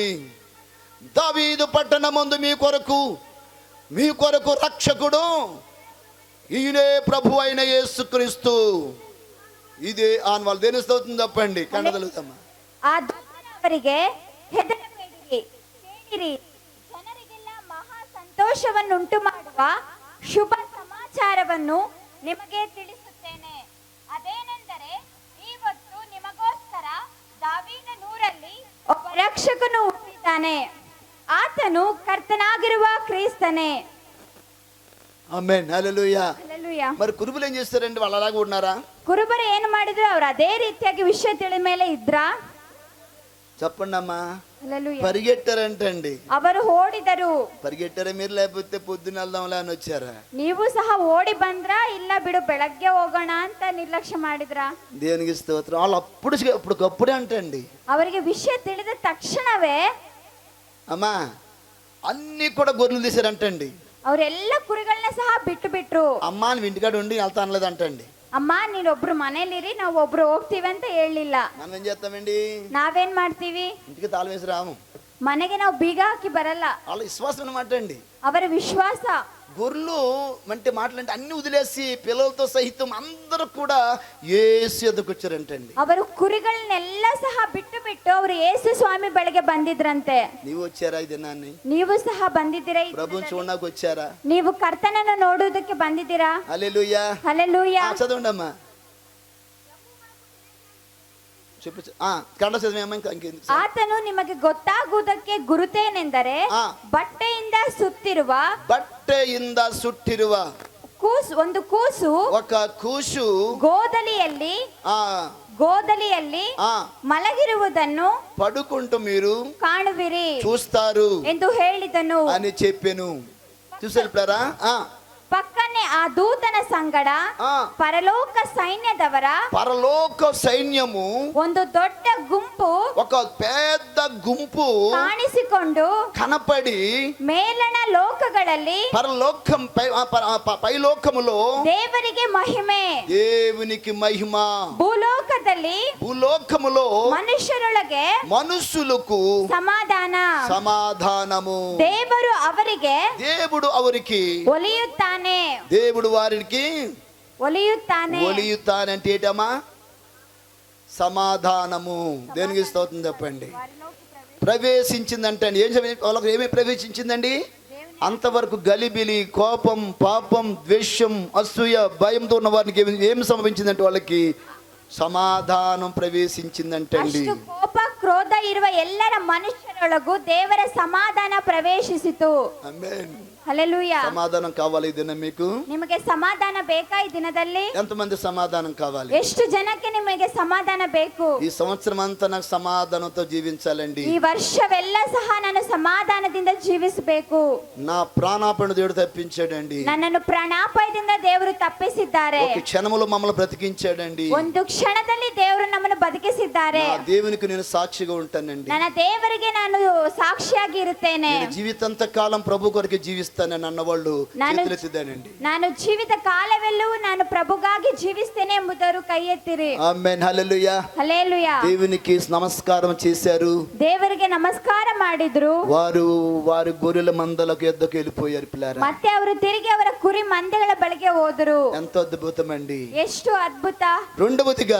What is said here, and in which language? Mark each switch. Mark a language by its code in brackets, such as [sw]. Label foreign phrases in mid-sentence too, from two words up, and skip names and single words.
[te] దావీదు పట్టణమందు మీ కొరకు రక్షకుడు, ఈయనే ప్రభు అయిన యేసుక్రీస్తు. ఇదే ఆన్ వాళ్ళు దేని స్తోత్రం చెప్పండి. కన్నదలుగుతామా? [kn] ಆ ದೂತನವರಿಗೆ ಹೆದರಬೇಡಿರಿ, ಕೇಳಿರಿ, ಜನರಿಗೆಲ್ಲ ಮಹಾ ಸಂತೋಷವನ್ನುಂಟು ಮಾಡುವ ಶುಭ ಸಮಾಚಾರವನ್ನು ನಿಮಗೆ ತಿಳಿಸುತ್ತೇನೆ. ಅದೇನೆಂದರೆ, ಇವತ್ತು ನಿಮಗೋಸ್ಕರ ದಾವೀದನೂರಲ್ಲಿ ಒಬ್ಬ ರಕ್ಷಕನು ಹುಟ್ಟಿದ್ದಾನೆ. ಆತನು ಕರ್ತನಾಗಿರುವ ಕ್ರಿಸ್ತನೇ. [te] ఆమేన్. హల్లెలూయా. [kn] ಹಲ್ಲೆಲೂಯಾ. [te] మరి కురుబులు ఏం చేస్తారండి? వాళ్ళు అలాగే ఉన్నారా? [kn] ಕುರುಬರು ಏನು ಮಾಡಿದ್ರು? ಅವ್ರು ಅದೇ ರೀತಿಯಾಗಿ ವಿಷಯ ತಿಳಿದ ಮೇಲೆ ಇದ್ರಾ? [te] చెప్పండి అమ్మా. [kn] ಹಲ್ಲೆಲೂಯಾ. [te] పరిగెట్టారంటండి. [kn] ಅವರು ಓಡಿದರು. [te] పరిగెట్టారా మీరు? లేకపోతే పొద్దున వెళ్దాంలే అని వచ్చారా? [kn] ನೀವು ಸಹ ಓಡಿ ಬಂದ್ರಾ? ಇಲ್ಲ ಬಿಡು ಬೆಳಗ್ಗೆ ಹೋಗೋಣ ಅಂತ ನಿರ್ಲಕ್ಷ್ಯ ಮಾಡಿದ್ರಾ? [te] దేవునికి స్తోత్రం. వాళ్ళు అప్పటికప్పుడే అంటండి. [kn] ಅವರಿಗೆ ವಿಷಯ ತಿಳಿದ ತಕ್ಷಣವೇ [te] అమ్మా అన్ని కూడా గొర్రెలు తీసారంటండి. [kn] ಅವರೆಲ್ಲ ಕುರಿಗಳನ್ನ ಸಹ ಬಿಟ್ಟು ಬಿಟ್ರು. [te] అమ్మా నువ్వు ఇంటికాడ ఉండి వెళ్తా అనలేదంటండి. [kn] ಅಮ್ಮ ನೀನೊಬ್ರು ಮನೇಲಿರಿ, ನಾವು ಒಬ್ರು ಹೋಗ್ತೀವಿ ಅಂತ ಹೇಳಿಲ್ಲ. [te] మనం ఏం చేస్తామండి? [kn] ನಾವೇನ್ ಮಾಡ್ತೀವಿ? [te] ఇంటికి తాళం వేసి రాము. [kn] ಮನೆಗೆ ನಾವು ಬೀಗ ಹಾಕಿ ಬರಲ್ಲ. [te] వాళ్ళ విశ్వాసం అన్నమాట అండి. [kn] ಅವರ ವಿಶ್ವಾಸ. [te] గొర్రెలు అంటే మాటలంటే అన్ని వదిలేసి పిల్లలతో సహితం అందరూ కూడా యేసు ఎదుకు వచ్చారంటండి. [kn] ಅವರು ಕುರಿಗಳನ್ನೆಲ್ಲ ಸಹ ಬಿಟ್ಟು ಬಿಟ್ಟು ಅವರು ಯೇಸು ಸ್ವಾಮಿ ಬಳಿಗೆ ಬಂದಿದ್ರಂತೆ. [te] నీవు వచ్చారా ఈ దినాన్ని? [kn] ನೀವು ಸಹ ಬಂದಿದ್ದೀರಾ? [te] ప్రభుని చూడడానికి వచ్చారా? [kn] ನೀವು ಕರ್ತನನ್ನು ನೋಡುವುದಕ್ಕೆ ಬಂದಿದ್ದೀರಾ? [te] హల్లెలూయా. [kn] ಹಲ್ಲೆಲೂಯಾ. [te] చదవండి అమ్మా. చెప్పు. కನ್ನಡ చదివేమో ఇంకేంది? [kn] ಆತನು ನಿಮಗೆ ಗೊತ್ತಾಗುವುದಕ್ಕೆ ಗುರುತೇನೆಂದರೆ, ಬಟ್ಟೆಯಿಂದ ಸುತ್ತಿರುವ ಒಂದು ಕೂಸು [te] ఒక కూసు [kn] ಗೋದಲಿಯಲ್ಲಿ ಮಲಗಿರುವುದನ್ನು [te] పడుకుంటూ మీరు [kn] ಕಾಣುವಿರಿ [te] చూస్తారు [kn] ಎಂದು ಹೇಳಿದನು [te] అని చెప్పెను. చూసారా? [kn] ಪಕ್ಕನೆ ಆ ದೂತನ ಸಂಗಡ ಪರಲೋಕ ಸೈನ್ಯము ಒಂದು ದೊಡ್ಡ ಗುಂಪು, [te] ఒక పెద్ద గుంపు [kn] ಕಾಣಿಸಿಕೊಂಡು [te] కనపడి [kn] ಮೇಲಣ ಲೋಕಗಳ పరలోకಗಳಲ್ಲಿ [te] పైలోకములో [kn] ದೇವರಿಗೆ ಮಹಿಮೆ, [te] దేవునికి మహిమ, [kn] ಭೂಲೋಕದಲ್ಲಿ [te] భూలోకములో [kn] ಮನುಷ್ಯರೊಳಗೆ [te] మనుషులకు [kn] ಸಮಾಧಾನ. [te] సమాధానము. [kn] ದೇವರು ಅವರಿಗೆ [te] దేవుడు అవరికి, [kn] ಒಲಿಯುತ್ತಾನೆ. [te] దేవుడు వారికి [kn] ಒಲಿಯುತ್ತಾನೆ. [te] ఒలియుతానంటే ఏంటమ్మా? సమాధానము. దేనికి స్తోత్రం చెప్పండి. ప్రవేశించిందంటే వాళ్ళకి ఏమి ప్రవేశించిందండి? అంతవరకు గలిబిలి, కోపం, పాపం, ద్వేషం, అసూయ, భయంతో ఉన్న వారికి ఏమి సంభవించిందంటే వాళ్ళకి సమాధానం ప్రవేశించిందంటే అండి. [kn] ಅಷ್ಟು ಕೋಪ ಕ್ರೋಧ ಇರುವ ಎಲ್ಲರ ಮನುಷ್ಯರೊಳಗೂ ದೇವರ ಸಮಾಧಾನ ಪ್ರವೇಶಿಸಿತು. ಆಮೆನ್. ಹಲ್ಲೆಲೂಯಾ. [te] సమాధానం కావాలి ఈ దినం మీకు? [kn] ನಿಮಗೆ ಸಮಾಧಾನ ಬೇಕಾ ಈ ದಿನದಲ್ಲಿ? [te] ఎంతమంది సమాధానం కావాలి? [kn] ಎಷ್ಟು ಜನಕ್ಕೆ ನಿಮಗೆ ಸಮಾಧಾನ ಬೇಕು? [te] ఈ సంవత్సరం అంతా నాకు సమాధానంతో జీవించాలండి. [kn] ಈ ವರ್ಷವೆಲ್ಲ ಸಹ ನಾನು ಸಮಾಧಾನದಿಂದ ಜೀವಿಸಬೇಕು. [te] నా ప్రాణాపణ దేవుడు తప్పించాడండి. [kn] ನನ್ನನ್ನು ಪ್ರಾಣಾಪಾಯದಿಂದ ದೇವರು ತಪ್ಪಿಸಿದ್ದಾರೆ. [te] ఒక క్షణములో మమ్మల్ని బ్రతికించాడండి. [kn] ಒಂದು ಕ್ಷಣದಲ್ಲಿ ದೇವರು ನಮ್ಮನ್ನು ಬದುಕಿಸಿದ್ದಾರೆ. [te] నా దేవునికి నేను సాక్షిగా ఉంటానండి. [kn] ನನ್ನ ದೇವರಿಗೆ ನಾನು ಸಾಕ್ಷಿಯಾಗಿ ಇರುತ್ತೇನೆ. [te] నేను జీవితాంత కాలం ప్రభు కొరకు జీవిస్తానని అన్నవాళ్ళు చేతులెత్తిదానండి. [kn] ನಾನು ಜೀವಿತ ಕಾಲವೆಲ್ಲವೂ ನಾನು ಪ್ರಭುಗಾಗಿ ಜೀವಿಸ್ತೇನೆ ಎಂಬುದವರು ಕೈ ಎತ್ತಿರಿ. [te] ఆమేన్. హల్లెలూయా. [kn] ಹಲ್ಲೆಲೂಯಾ. [te] దేవునికి నమస్కారం చేశారు. [kn] ದೇವರಿಗೆ ನಮಸ್ಕಾರ ಮಾಡಿದ್ರು. [te] వారు గొర్రెల మందలకు ఎద్దకు వెళ్ళిపోయారు పిల్లారా. [kn] ಮತ್ತೆ ಅವರು ತಿರುಗಿ ಅವರ ಕುರಿ ಮಂದೆಗಳ ಬಳಿಗೆ ಹೋದರು. [te] ఎంత అద్భుతమండి. [kn] ಎಷ್ಟು ಅದ್ಭುತ. [te] రెండవదిగా